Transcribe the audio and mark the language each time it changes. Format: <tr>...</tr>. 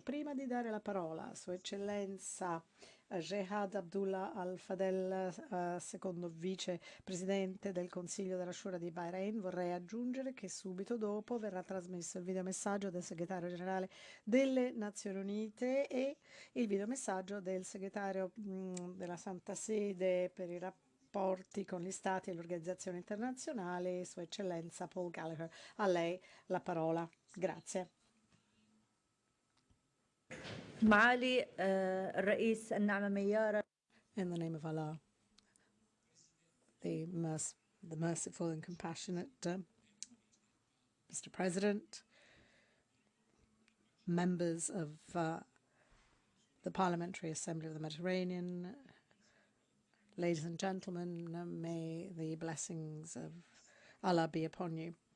<it>Prima di dare la parola a Sua Eccellenza Jehad Abdullah Al-Fadel, secondo vicepresidente del Consiglio della Shura di Bahrain, vorrei aggiungere che subito dopo verrà trasmesso il videomessaggio del segretario generale delle Nazioni Unite e il videomessaggio del segretario della Santa Sede per i rapporti con gli Stati e l'organizzazione internazionale, Sua Eccellenza Paul Gallagher. A lei la parola. Grazie.</it> <ar>معالي الرئيس النعمة ميارة.</ar> <en>In the name of Allah, the merciful and compassionate Mr. President, members of the Parliamentary Assembly of the Mediterranean, ladies and gentlemen, may the blessings of Allah be upon you.</en>